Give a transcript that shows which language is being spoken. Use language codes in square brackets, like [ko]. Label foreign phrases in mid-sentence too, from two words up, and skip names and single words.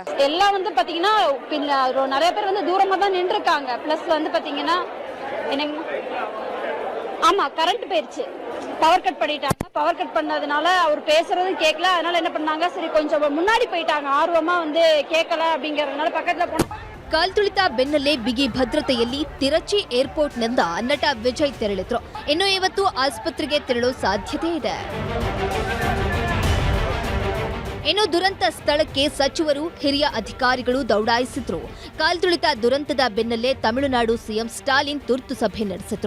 [ta] எல்லாம் வந்து பாத்தீங்கன்னா நிறைய பேர் வந்து தூரமா தான் நின்று இருக்காங்க. பிளஸ் வந்து பாத்தீங்கன்னா என்னங்க, ஆமா கரண்ட் போயிருச்சு, [en] power cut [ta] பண்ணிட்டாங்க. [en] power cut [ta] பண்ணதுனால அவர் பேசுறது கேட்கல. அதனால என்ன பண்ணாங்க, சரி கொஞ்சம் முன்னாடி போயிட்டாங்க. ஆர்வமா வந்து கேட்கல அப்படிங்கறதுனால பக்கத்துல போனாங்க. [kn] ಕಾಲ್ತುಳಿತ ಬೆನ್ನಲ್ಲೇ ಬಿಗಿ ಭದ್ರತೆಯಲ್ಲಿ ತಿರಚಿ ಏರ್ಪೋರ್ಟ್ನಿಂದ ನಟ ವಿಜಯ್ ತೆರಳಿದ್ರು. ಇನ್ನು ಇವತ್ತು ಆಸ್ಪತ್ರೆಗೆ ತೆರಳೋ ಸಾಧ್ಯತೆ ಇದೆ. ಇನ್ನು ದುರಂತ ಸ್ಥಳಕ್ಕೆ ಸಚಿವರು, ಹಿರಿಯ ಅಧಿಕಾರಿಗಳು ದೌಡಾಯಿಸಿದ್ರು. ಕಾಲ್ತುಳಿತ ದುರಂತದ ಬೆನ್ನಲ್ಲೇ ತಮಿಳುನಾಡು ಸಿಎಂ ಸ್ಟಾಲಿನ್ ತುರ್ತು ಸಭೆ ನಡೆಸಿದ್ರು.